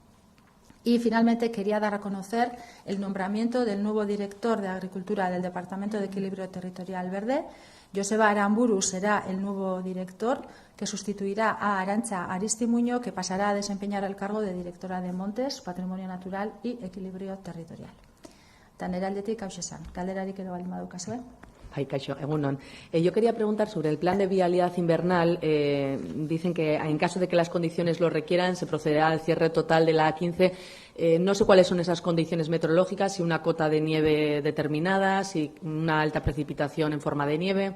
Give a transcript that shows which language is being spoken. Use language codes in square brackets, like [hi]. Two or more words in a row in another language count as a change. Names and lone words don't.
[es] Y finalmente quería dar a conocer el nombramiento del nuevo director de Agricultura del Departamento de Equilibrio Territorial Verde. Joseba Aramburu será el nuevo director que sustituirá a Arantxa Aristimuño, que pasará a desempeñar el cargo de directora de Montes, Patrimonio Natural y Equilibrio Territorial. [eu] Tanera aldetik hauxe esan. Galderarik edo baldin badukazue. Ay, Caixo, egunon. [es] Yo quería preguntar sobre el plan de vialidad invernal. Dicen que en caso de que las condiciones lo requieran, se procederá al cierre total de la A15. No sé cuáles son esas condiciones meteorológicas, si una cota de nieve determinada, si una alta precipitación en forma de nieve.